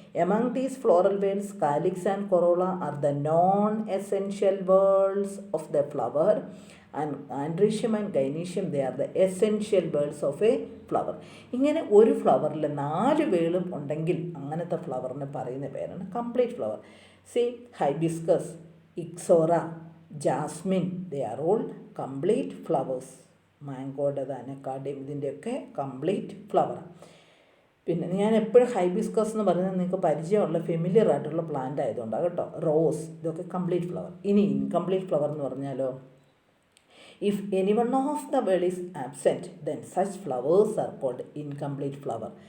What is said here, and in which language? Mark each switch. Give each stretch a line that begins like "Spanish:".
English: Among these floral whorls, calyx and corolla are the non-essential whorls of the flower, and androecium and gynoecium, they are the essential whorls of a flower.
Malayalam: ഇങ്ങനെ ഒരു ഫ്ലവറിൽ 4 വേളും ഉണ്ടെങ്കിൽ അങ്ങനത്തെ ഫ്ലവറിന് പറയുന്ന പേരാണ് complete flower.
English: See hibiscus, ixora, jasmine, they are all complete flowers.
Malayalam: മാംഗോയുടെ അനക്കാഡയും ഇതിൻ്റെയൊക്കെ complete ഫ്ലവറാണ്. പിന്നെ ഞാൻ എപ്പോഴും ഹൈബിസ്കസ് എന്ന് പറയുന്നത് നിങ്ങൾക്ക് പരിചയമുള്ള ഫെമിലിയർ ആയിട്ടുള്ള പ്ലാന്റ് ആയതുകൊണ്ടാണ് കേട്ടോ. റോസ് ഇതൊക്കെ കംപ്ലീറ്റ് ഫ്ലവർ. ഇനി ഇൻകംപ്ലീറ്റ് ഫ്ലവർ എന്ന് പറഞ്ഞാലോ,
English: If any one of the whorl is absent then such flowers are called incomplete flower.